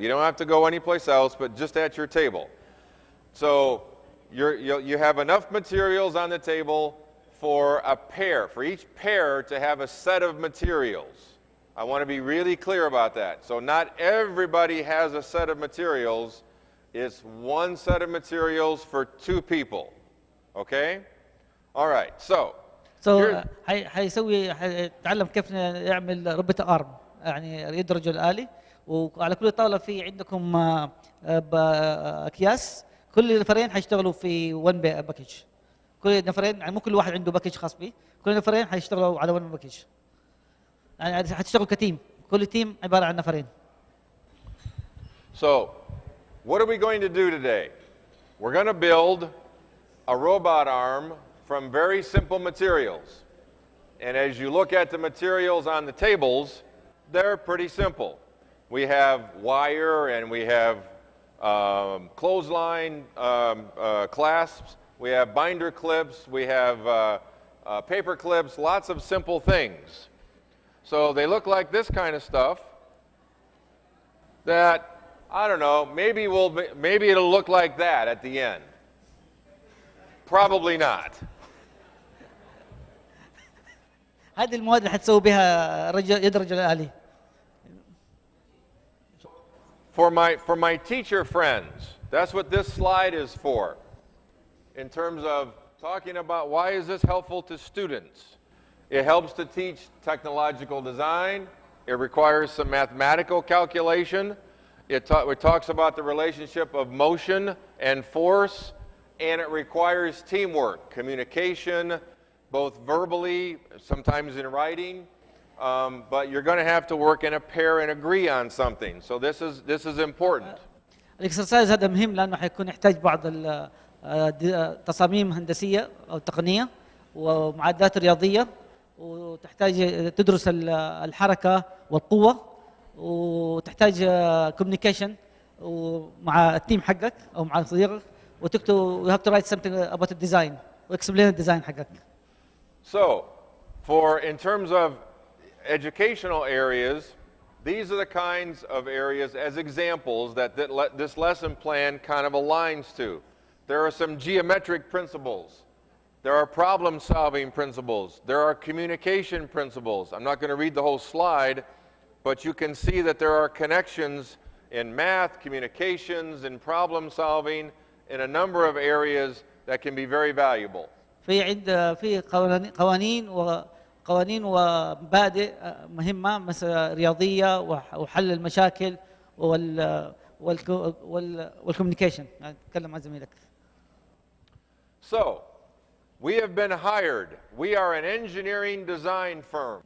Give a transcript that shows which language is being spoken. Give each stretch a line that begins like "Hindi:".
English: You don't have to go anyplace else, but just at your table. So you have enough materials on the table for a pair, for each pair to have a set of materials. I want to be really clear about that. So not everybody has a set of materials. It's one set of materials for two people. Okay? All right. So
Arabic: تعلم كيف يعمل ربة أرم يعني يد رجل آلي وعلى كل طاولة في عندكم أكياس كل نفرين حيشتغلوا في one باكج كل نفرين يعني مو كل واحد عنده باكج خاص به كل نفرين حيشتغلوا على one باكج يعني حتشتغلوا كتيم كل تيم عبارة عن نفرين.
English: So, what are we going to do today? We're going to build a robot arm from very simple materials. And as you look at the materials on the tables, they're pretty simple. We have wire and we have clothesline clasps, we have binder clips, we have paper clips, lots of simple things. So they look like this kind of stuff that, I don't know, maybe it'll look like that at the end. Probably not.
Arabic: هذه المواد اللي حتسوي بها يد رجل آلي.
English: For my teacher friends, that's what this slide is for. In terms of talking about why is this helpful to students? It helps to teach technological design. It requires some mathematical calculation. It talks about the relationship of motion and force, and it requires teamwork, communication, both verbally, sometimes in writing, but you're going to have to work in a pair and agree on something. So this is important.
Arabic: الاكسرسايز هذا مهم لأنه حيكون يحتاج بعض التصاميم هندسية أو تقنية ومعادلات رياضية وتحتاج تدرس الحركة والقوة وتحتاج كوميونيكيشن ومع التيم حقك أو مع صديقك وتكتب
English: you have to write something about the design
Arabic: و
English: explain the design
Arabic: حقك.
English: So, in terms of educational areas, these are the kinds of areas as examples that this lesson plan kind of aligns to. There are some geometric principles. There are problem-solving principles. There are communication principles. I'm not going to read the whole slide, but you can see that there are connections in math, communications, and problem-solving in a number of areas that can be very valuable.
Arabic: في قوانين ومبادئ مهمة مثل رياضية وحل المشاكل والكوميونيكيشن نتكلم عن زميلك.
English: So, we have been hired. We are an engineering design firm.